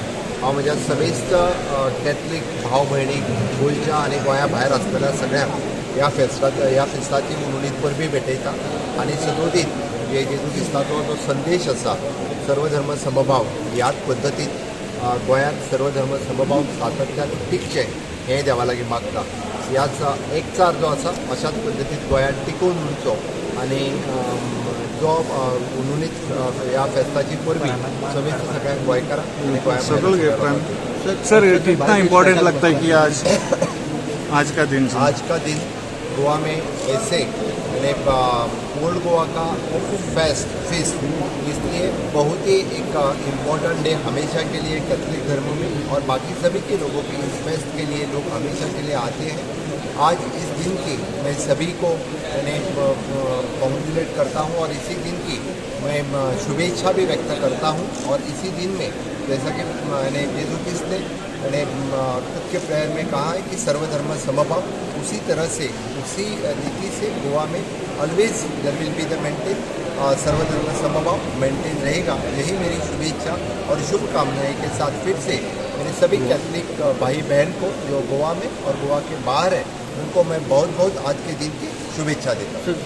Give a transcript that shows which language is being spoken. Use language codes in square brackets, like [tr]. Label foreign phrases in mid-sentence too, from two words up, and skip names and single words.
[kok] हांव म्हज्या समेस्त कॅथलीक भाव भयणीक गोंयच्या आनी गोंया भायर आसलेल्या सगळ्यांक ह्या फेस्ताची मनोनीत परबी भेटयता आनी सदोदीत जे जेजू क्रिस्ताचो जो संदेश आसा सर्वधर्म समभाव ह्याच पद्दतीन गोंयांत सर्वधर्म समभाव सातत्यान टिकचे हें देवा लागीं मागता। ह्याच एकचार जो आसा अशाच पद्दतीन गोंयांत टिकून उरचो आनी जो मनोनीत ह्या फेस्ताची परबी समेस्त सगळ्यांक गोंयकारांक आनी गोंया [hi] सर कितना इम्पोर्टेंट लगता है कि आज का दिन गोवा में ऐसे ओल्ड गोवा का फेस्ट इसलिए बहुत ही एक [en] important day [hi] हमेशा के लिए कैथलिक धर्म में और बाकी सभी के लोगों के इस फेस्ट के लिए लोग हमेशा के लिए आते हैं। आज इस दिन की मैं सभी को कॉन्ग्रेचुलेट करता हूं और इसी दिन की मैं शुभेच्छा भी व्यक्त करता हूं। और इसी दिन में जैसा कि मैंने यीशु क्रिस्त ने खुद के प्रेयर में कहा है कि सर्वधर्म समभाव, उसी तरह से उसी रीति से गोवा में [en] always there will be the maintain [hi] सर्वधर्म समभाव मेंटेन रहेगा। यही मेरी शुभेच्छा और शुभकामनाएं के साथ फिर से मेरे सभी कैथलिक भाई बहन को जो गोवा में और गोवा के बाहर है उनको मैं बहुत आज के दिन की शुभेच्छा देता हूँ।